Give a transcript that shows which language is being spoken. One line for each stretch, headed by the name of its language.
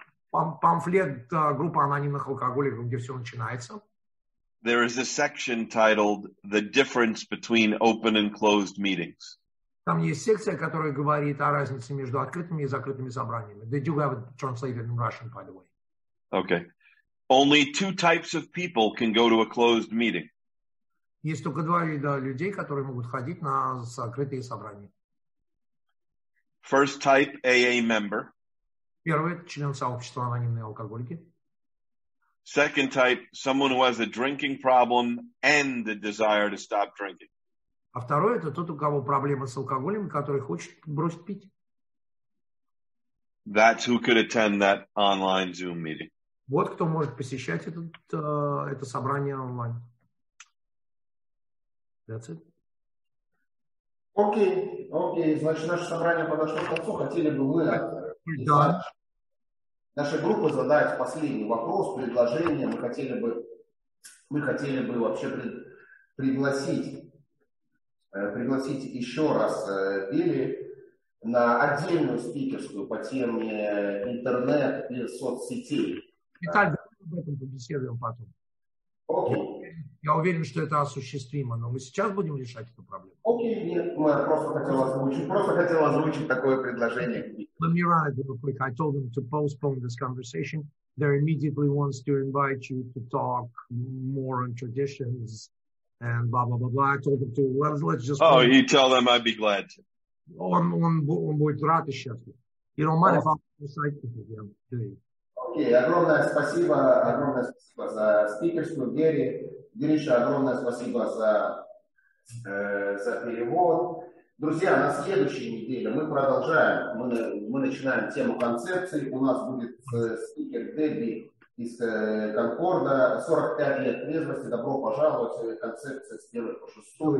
Russian: Памфлет группы анонимных алкоголиков, где все начинается.
English: There is a section titled "The Difference Between Open and Closed Meetings."
Russian: Там есть секция, которая говорит о разнице между открытыми и закрытыми собраниями.
English: They do have it translated in Russian, by the way. Okay. Only two types of people can go to a closed meeting.
Russian: Есть только два вида людей, которые могут ходить на закрытые собрания.
English: First type, AA member.
Russian: Первый – это член сообщества анонимные алкоголики.
English: Second type, someone who has a drinking problem and the desire to stop drinking.
Russian: А второй – это тот, у кого проблемы с алкоголем, который хочет бросить пить.
English: That's who could attend that online Zoom meeting.
Russian: Вот кто может посещать это собрание онлайн.
English: That's it.
Russian: Окей. Значит, наше собрание подошло к концу. Хотели бы мы нашей группы задать последний вопрос, предложение. Мы хотели бы вообще пригласить еще раз БИЛЛИ на отдельную спикерскую по теме интернет и соцсетей. Виталий, об этом побеседуем потом. Окей. Я уверен, что это осуществимо, но мы сейчас будем решать эту проблему. Окей, нет, мы просто хотел озвучить такое предложение.
English: Let me write real quick. I told them to postpone this conversation. There immediately wants to invite you to talk more on traditions and blah, blah, blah, blah. I told them to, let's just... Oh, you tell them I'd be glad to.
Russian: Он будет рад и счастлив.
English: You don't mind if I'll recite today.
Russian: Окей, огромное спасибо за спикерскую, Гриша, огромное спасибо за перевод. Друзья, на следующей неделе мы продолжаем, мы начинаем тему концепций. У нас будет спикер Дэбби из Конкорда, 45 лет трезвости, добро пожаловать, концепция с 1 по 6.